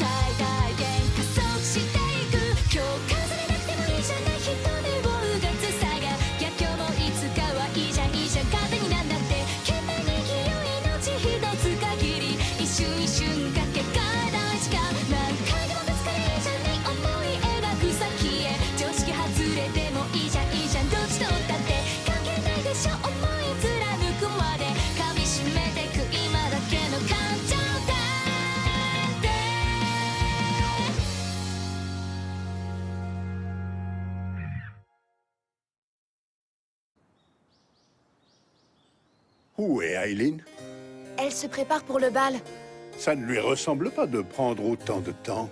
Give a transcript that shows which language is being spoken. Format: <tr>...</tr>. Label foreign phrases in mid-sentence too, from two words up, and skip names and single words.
<ja>大限加速していく今日飾れなくてもいいじゃない人目をうがつさが逆境もいつかはいいじゃんいいじゃん勝手になんだって懸命に生きよう命一つ限り一瞬一瞬かけがえない時間何回でもぶつかれいいじゃない思い描く先へ常識外れてもいいじゃんいいじゃんどっちとったって関係ないでしょ思い貫くまで噛みしめてく今だけの感情だって</ja> <fr>Où est Aileen? Elle se prépare pour le bal. Ça ne lui ressemble pas de prendre autant de temps.</fr>